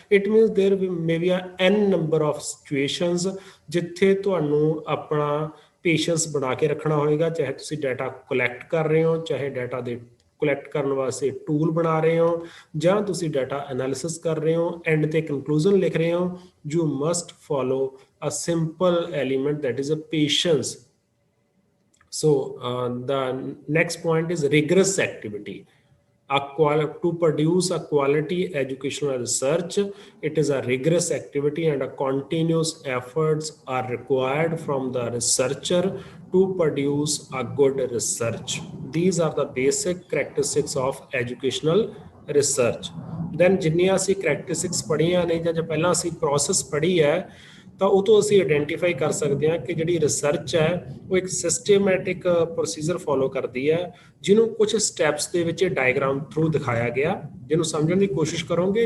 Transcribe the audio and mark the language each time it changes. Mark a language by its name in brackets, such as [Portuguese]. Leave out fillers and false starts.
[English] it means there may be an number of situations [Punjabi] ਜਿੱਥੇ ਤੁਹਾਨੂੰ ਆਪਣਾ ਪੇਸ਼ੈਂਸ ਬਣਾ ਕੇ ਰੱਖਣਾ ਹੋਏਗਾ, ਚਾਹੇ ਤੁਸੀਂ ਡਾਟਾ ਕਲੈਕਟ ਕਰ ਰਹੇ ਹੋ, ਚਾਹੇ ਡਾਟਾ ਦੇ ਕਲੈਕਟ ਕਰਨ ਵਾਸਤੇ ਟੂਲ ਬਣਾ ਰਹੇ ਹੋ, ਜਾਂ ਤੁਸੀਂ ਡਾਟਾ ਐਨਾਲਿਸਿਸ ਕਰ ਰਹੇ ਹੋ, ਐਂਡ ਤੇ ਕੰਕਲੂਜਨ ਲਿਖ ਰਹੇ ਹੋ। [English] You must follow a simple element, that is a patience. So the next point is rigorous activity. To produce a quality educational research, it is a rigorous activity and a continuous efforts are required from the researcher to produce a good research. These are the basic characteristics of educational research. [Punjabi] Then ਜਿੰਨੀਆਂ ਅਸੀਂ characteristics ਪੜ੍ਹੀਆਂ ਨੇ ਜਾਂ ਪਹਿਲਾਂ ਅਸੀਂ process ਪੜ੍ਹੀ ਹੈ, ਤਾਂ ਉਹ ਤੋਂ ਅਸੀਂ ਆਇਡੈਂਟੀਫਾਈ ਕਰ ਸਕਦੇ ਹਾਂ ਕਿ ਜਿਹੜੀ ਰਿਸਰਚ ਹੈ ਉਹ ਇੱਕ ਸਿਸਟੇਮੈਟਿਕ ਪ੍ਰੋਸੀਜਰ ਫੋਲੋ ਕਰਦੀ ਹੈ, ਜਿਹਨੂੰ ਕੁਝ ਸਟੈਪਸ ਦੇ ਵਿੱਚ ਡਾਇਗਰਾਮ ਥਰੂ ਦਿਖਾਇਆ ਗਿਆ, ਜਿਹਨੂੰ ਸਮਝਣ ਦੀ ਕੋਸ਼ਿਸ਼ ਕਰੋਗੇ।